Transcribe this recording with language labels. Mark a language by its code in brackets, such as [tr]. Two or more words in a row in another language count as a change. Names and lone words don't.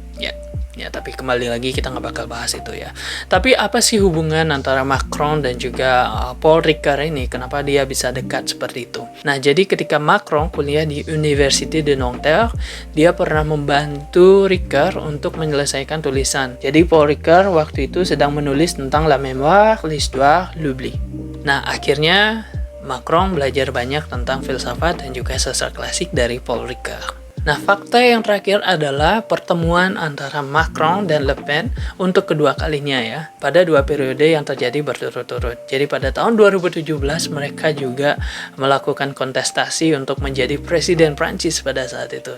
[id] Ya, tapi kembali lagi kita nggak bakal bahas itu ya. Tapi apa sih hubungan antara Macron dan juga Paul Ricoeur ini? Kenapa dia bisa dekat seperti itu? Nah, jadi ketika Macron kuliah di Université de Nanterre, dia pernah membantu Ricoeur untuk menyelesaikan tulisan. Jadi Paul Ricoeur waktu itu sedang menulis tentang la mémoire, l'histoire, l'oubli. Nah, akhirnya Macron belajar banyak tentang filsafat dan juga sastra klasik dari Paul Ricoeur. Nah, fakta yang terakhir adalah pertemuan antara Macron dan Le Pen untuk kedua kalinya ya, pada dua periode yang terjadi berturut-turut. Jadi pada tahun 2017 mereka juga melakukan kontestasi untuk menjadi presiden Prancis pada saat itu.